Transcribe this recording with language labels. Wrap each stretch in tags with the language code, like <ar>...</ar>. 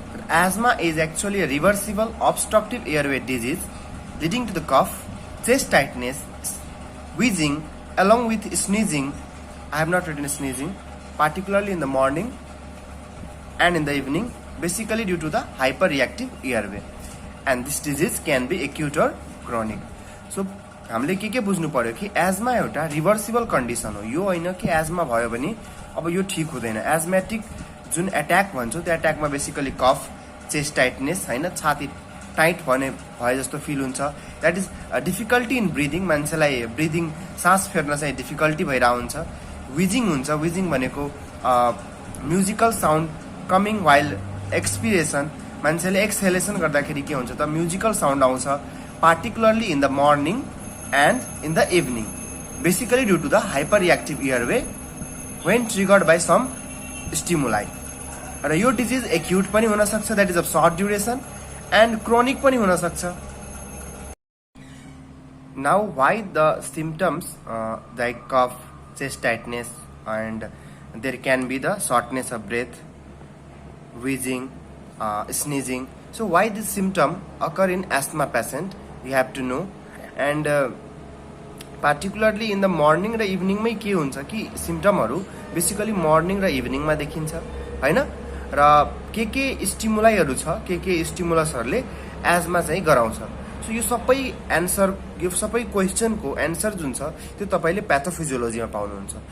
<en>Asthma is actually a reversible obstructive airway disease leading to the cough, chest tightness, wheezing along with sneezing. I have not written sneezing, particularly in the morning and in the evening, basically due to the hyperreactive airway, and this disease can be acute or chronic.</en> <ne>So हामीले के बुझ्नु पर्यो कि एजमा एउटा reversible condition हो, यो होइन कि एजमा भयो भने अब यो ठीक हुँदैन. एजमेटिक जुन एट्याक भन्छौँ त्यो एट्याकमा बेसिकली कफ, चेस्ट टाइटनेस हैन, छाती टाइट भए जस्तो फिल हुन्छ.</ne> <en>that is difficulty in breathing,</en> <ne>मान्छेलाई ब्रिदिङ सास फेर्न चाहिँ डिफिकल्टी भइरहेको हुन्छ. विजिङ हुन्छ.</ne> <en>wheezing भनेको musical sound coming while expiration,</en> <ne>मान्छेले एक्सहेलेसन गर्दाखेरि के हुन्छ त म्युजिकल साउन्ड आउँछ,</ne> <en>Particularly in the morning and in the evening, basically due to the hyperreactive airway when triggered by some stimuli.</en> <ne>र यो डिजिज एक्युट पनि हुन सक्छ,</ne> <en>that is of short duration, and chronic</en> <ne>पनि हुन सक्छ.</ne> <en>Now why the symptoms like cough, chest tightness, and there can be the shortness of breath, wheezing, sneezing. So why this symptom occur in asthma patient, you have to know. And particularly in the morning</en> <ne>र evening मै के हुन्छ कि सिम्पटमहरु basically morning र इभिनिङमा देखिन्छ हैन. र के स्टिमुलाइहरु छ, के स्टिमुलसहरुले एजमा चाहिँ गराउँछ. सो यो सबै एन्सर, यो सबै क्वेशनको एन्सर जुन छ त्यो तपाईले प्याथोफिजियोलोजीमा पाउनुहुन्छ.</ne>